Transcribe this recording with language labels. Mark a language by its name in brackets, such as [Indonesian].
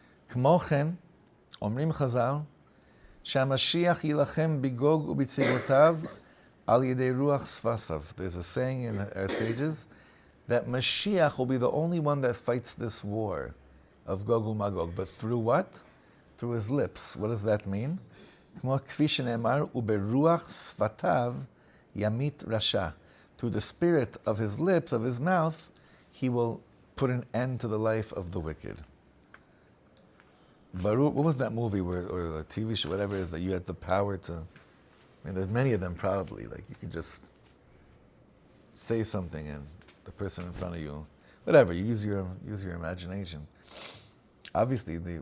[Hebrew] Kmo chen, omrim Chazal, שהמשיח יילחם בגוג ובצבאותיו על ידי רוח ספסיו. [English] There's a saying in our sages that Mashiach will be the only one that fights this war of Gog UMagog. But through what? Through his lips. What does that mean? [Hebrew] כמו כפי שנאמר, וברוח שפתיו ימית רשע. [English] Through the spirit of his lips, of his mouth, he will put an end to the life of the wicked. Baruch, what was that movie or a TV show, whatever it is, that you had the power to, there's many of them probably, like you could just say something and the person in front of you, whatever, you use your imagination. Obviously,